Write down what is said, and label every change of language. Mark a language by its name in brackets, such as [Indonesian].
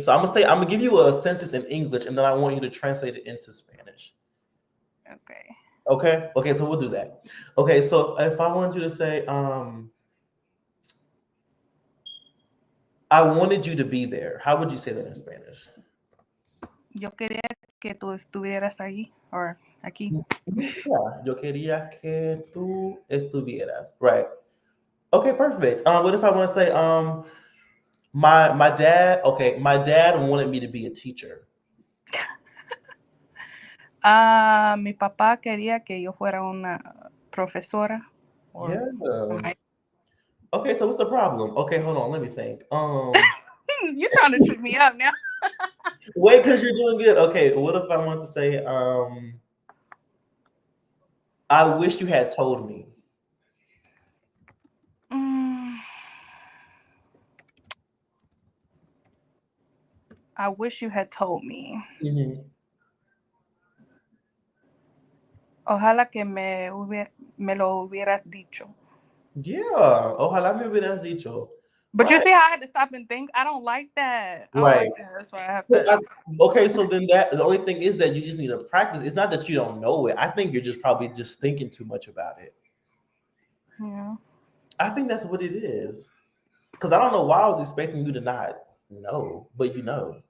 [English] So I'm gonna give you a sentence in English, and then I want you to translate it into Spanish. Okay. Okay. Okay. So we'll do that. Okay. So if I wanted you to say, I wanted you to be there, how would you say that in Spanish? [Spanish] Yo quería que tú estuvieras ahí, or Aquí. Yeah, yo quería que tú estuvieras. [English] Right. Okay, perfect. What if I want to say, my dad, okay, my dad wanted me to be a teacher. [Spanish] Mi papá quería que yo fuera una profesora. [English] Or, Yeah. my- Okay, so what's the problem? Okay, hold on, let me think. you're trying to trip me up now. Wait, because you're doing good. Okay, what if I want to say, I wish you had told me. Mm, I wish you had told me. Mhm. [Spanish] Ojalá que me lo hubieras dicho. [English] Yeah. [Spanish] Ojalá me hubieras dicho. [English] But you Right. see how I had to stop and think? I don't like that. I don't Right. like that. That's why I have So to. okay, so then that the only thing is that you just need to practice. It's not that you don't know it. I think you're just probably just thinking too much about it. Yeah. I think that's what it is. Because I don't know why I was expecting you to not know, but you know.